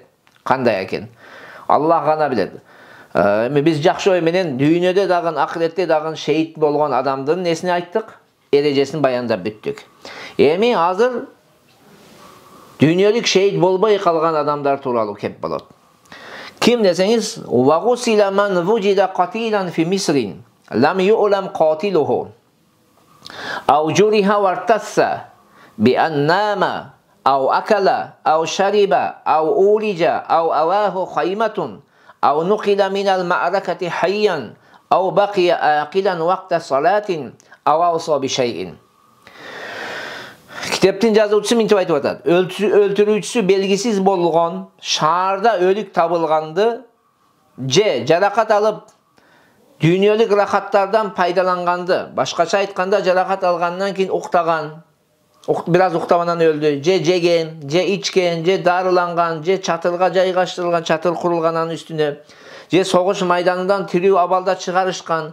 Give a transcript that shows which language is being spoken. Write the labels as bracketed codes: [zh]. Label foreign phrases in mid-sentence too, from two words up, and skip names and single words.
[ky] Кандай экен? Аллах гана билет. Эми биз жакшы ой менен дүйнөдө дагы, акыретте дагы шейит болгон адамдын несини айттык? Эрежесин баяндап бүттүк. Эми азыр дүйнөлүк шейит болбой калган адамдар тууралуу кеп болот. Ким десеңиз, [ar] وغسل من وجد قتيلا في مصر لم يعلم قاتله. أو جرح وارتث بأن نام أو أكل أو شرب أو أولج أو أواه خيمة أو نقل من المعركة حيا أو بقي آكلا وقت صلاة أو أوصى بشيء. [ky] Kitaptin жазуучусу мынтип айтып атат. Өлтүрүүчүсү белгисиз болгон, шаарда өлүк табылганды, же жаракат алып дүйнөлүк рахаттардан пайдаланганды, башкача айтканда жаракат алгандан кийин уктаган, бираз уктабанан өлдү, же жеген, же ичкен, же дарыланган, же чатырга жайгаштырылган, чатыр курулган анын үстүнө, же согуш майданынан тирүү абалда чыгарышкан.